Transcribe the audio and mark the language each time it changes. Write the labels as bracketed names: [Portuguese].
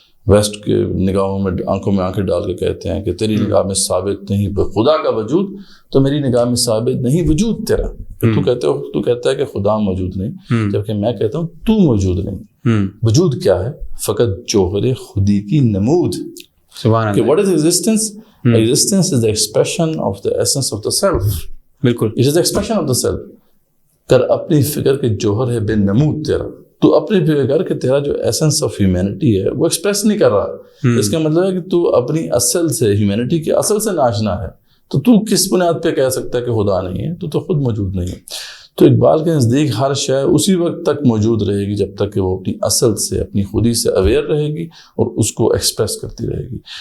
[Urdu] Waste کے نگاہوں میں آنکھوں میں آنکھیں ڈال کے کہتے ہیں کہ تیری نگاہ میں ثابت نہیں خدا کا وجود، تو میری نگاہ میں ثابت نہیں وجود تیرا. تو کہتا ہے کہ خدا موجود نہیں، جبکہ میں کہتا ہوں تو موجود نہیں. وجود کیا ہے؟ فقط جوہر خودی کی نمود. [English] کہ what is existence? Existence is the expression of the essence of the self. [Urdu] بالکل. [English] It is the expression of the self. [Urdu] کر اپنی فکر کے جوہر ہے بے نمود تیرا. تو اپنی فکر کر کہ تیرا جو ایسنس آف ہیومینٹی ہے وہ ایکسپریس نہیں کر رہا. اس کا مطلب ہے کہ تو اپنی اصل سے، ہیومینٹی کے اصل سے ناشنا ہے. تو کس بنیاد پہ کہہ سکتا ہے کہ خدا نہیں ہے؟ تو خود موجود نہیں ہے. تو اقبال کے نزدیک ہر شے اسی وقت تک موجود رہے گی جب تک کہ وہ اپنی اصل سے، اپنی خودی سے اویئر رہے گی اور اس کو ایکسپریس کرتی رہے گی.